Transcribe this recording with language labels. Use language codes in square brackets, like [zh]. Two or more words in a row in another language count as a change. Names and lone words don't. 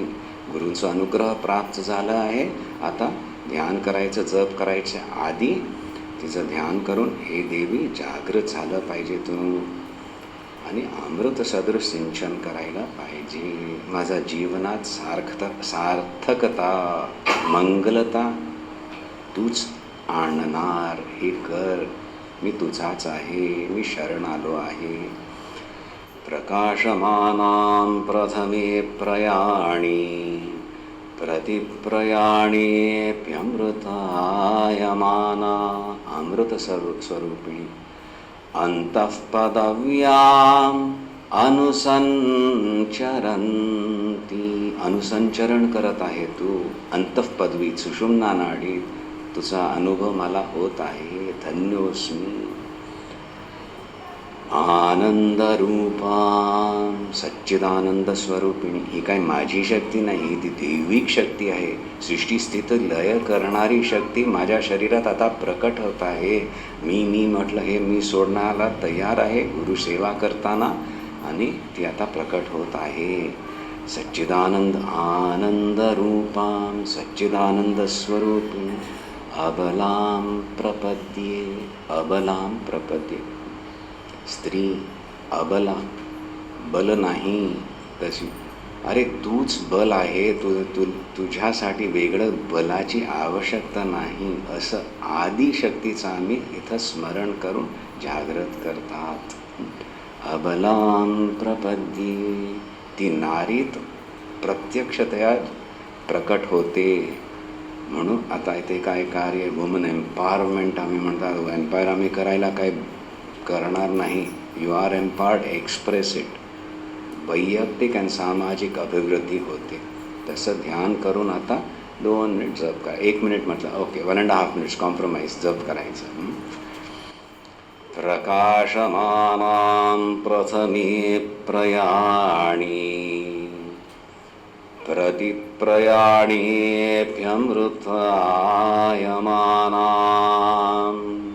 [mr] गुरूंचा अनुग्रह प्राप्त झाला आहे. आता ध्यान करायचं, जप करायचं आधी तिचं ध्यान करून हे देवी जागृत झालं पाहिजे तू, आणि अमृत सदृश सिंचन करायला पाहिजे. माझा जीवनात सार्थकता, मंगलता तूच आणणार, हे कर. मी तुझाच आहे, मी शरण आलो आहे. [sa] प्रकाशमानां प्रथमे प्रयाणी प्रतिप्रयाणेऽप्यमृतायमाना, अमृत स्वरूपिणी. अंतःपदव्याम् अनुसंचरन्ती, [mr] अनुसंचरण करत आहे तू अंतःपदवीत, सुषुम्ना नाडीत. तुझा अनुभव मला होत आहे, धन्योस्मी. [sa] आनंदरूपां सच्चिदानंद स्वरूपिणी, [mr] ही काय माझी शक्ती नाही, ती दैविक शक्ती आहे. सृष्टी स्थित लय करणारी शक्ती माझ्या शरीरात आता प्रकट होत आहे. मी म्हटलं हे मी सोडण्याला तयार आहे गुरुसेवा करताना, आणि ती आता प्रकट होत आहे. [sa] सच्चिदानंद आनंदरूपां सच्चिदानंद स्वरूपिणी अबलां प्रपद्ये, अबलां प्रपद्ये. [mr] स्त्री अबला, बल नाही तशी. अरे तूच बल आहे, तुझ्यासाठी वेगळं बलाची आवश्यकता नाही, असं आदिशक्तीचं आम्ही इथं स्मरण करून जागृत करतात. [sa] अबलां प्रपद्ये, [mr] ती नारीत प्रत्यक्षतया प्रकट होते. म्हणून आता इथे काय कार्य, [en] woman empowerment [mr] आम्ही म्हणतात. एम्पायर आम्ही करायला काय करणार नाही. [en] You are empowered, express it. [mr] वैयक्तिक आणि सामाजिक अभिवृद्धी होते. तसं ध्यान करून आता 2 मिनिट जप करा. 1 मिनिट म्हटलं ओके, 1.5 [en] minutes compromise [mr] जप करायचं. [sa] प्रकाशमानां प्रथमे प्रयाणी प्रतिप्रयाणेऽप्यमृतायमानाम्